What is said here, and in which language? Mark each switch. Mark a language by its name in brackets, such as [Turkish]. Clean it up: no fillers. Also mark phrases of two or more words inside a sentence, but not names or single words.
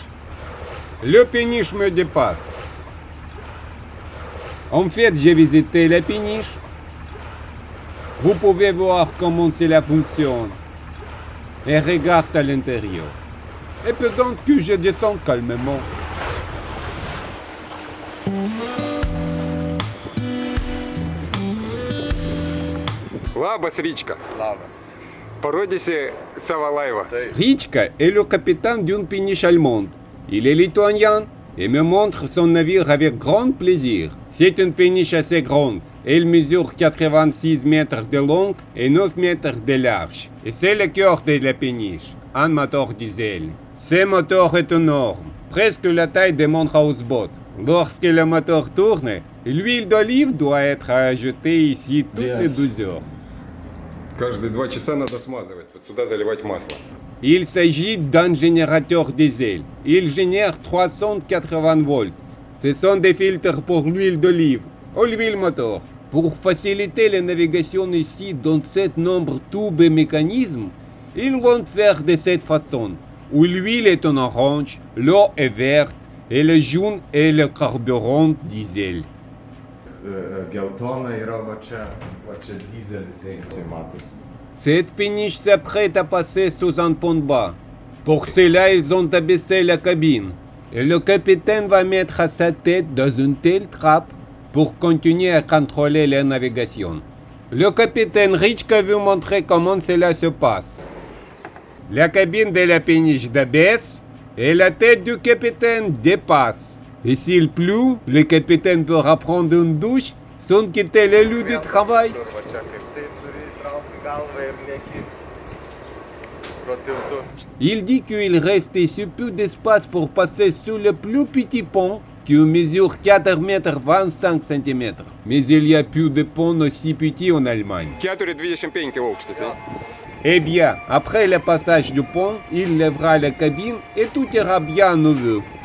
[French] Le péniche me dépasse. En fait, j'ai visité la péniche. Vous pouvez voir comment cela fonctionne. Et regarde à l'intérieur. Et peut-être que je descends calmement. [Lithuanian] Labas, Rička. Labas. Породище Савалаева. [French] Ричка est le capitaine d'une péniche allemande. Il est lituanien et me montre son navire avec grand plaisir. C'est une péniche assez grande. Elle mesure 86 mètres de long et 9 mètres de large. Et c'est le cœur de la péniche, un moteur diesel. Ce moteur est énorme, presque la taille de mon houseboat. Lorsque le moteur tourne, l'huile d'olive doit être ajoutée ici toutes les 12 heures. [Russian] Каждые 2 часа надо смазывать, вот сюда заливать масло. [French] Il s'agit d'un générateur diesel. Il génère 380 volts. Ce sont des filtres pour l'huile d'olive ou l'huile moteur. Pour faciliter la navigation ici dans cet nombre tubes et mécanismes, ils vont faire de cette façon, où l'huile est en orange, l'eau est verte et le jaune est le carburant diesel. [Lithuanian] Geltona yra va čia dizelis eina, matos. [French] Cette péniche s'apprête à passer sous un pont bas. Pour cela, ils ont abaissé la cabine. Et le capitaine va mettre sa tête dans une telle trappe pour continuer à contrôler la navigation. Le capitaine Richka veut montrer comment cela se passe. La cabine de la péniche d'abaisse et la tête du capitaine dépasse. Et s'il pleut, le capitaine peut reprendre une douche sans quitter le lieu de travail. [Lithuanian] Va čia kaip taip turi įtraukti galvą ir neki pro tiltus. [French] Il dit qu'il reste ici peu d'espace pour passer sous le plus petit pont qui mesure 4 mètres 25 cm. Mais il y a plus de ponts aussi petits en Allemagne. [Lithuanian] 4,25 aukštis. [French] Eh bien, après le passage du pont, il lèvera la cabine et tout ira bien à nouveau.